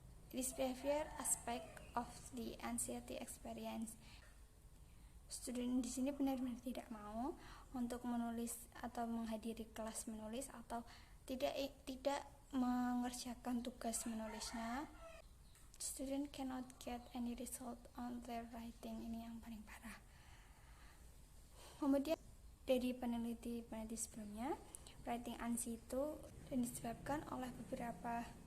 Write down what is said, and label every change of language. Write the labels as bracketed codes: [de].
[en] This behavior aspect of the anxiety experience. [id] Student di sini benar-benar tidak mau untuk menulis atau menghadiri kelas menulis atau tidak mengerjakan tugas menulisnya. [en] Student cannot get any result on their writing. [id] Ini yang paling parah. Kemudian dari peneliti sebelumnya, writing anxiety itu disebabkan oleh beberapa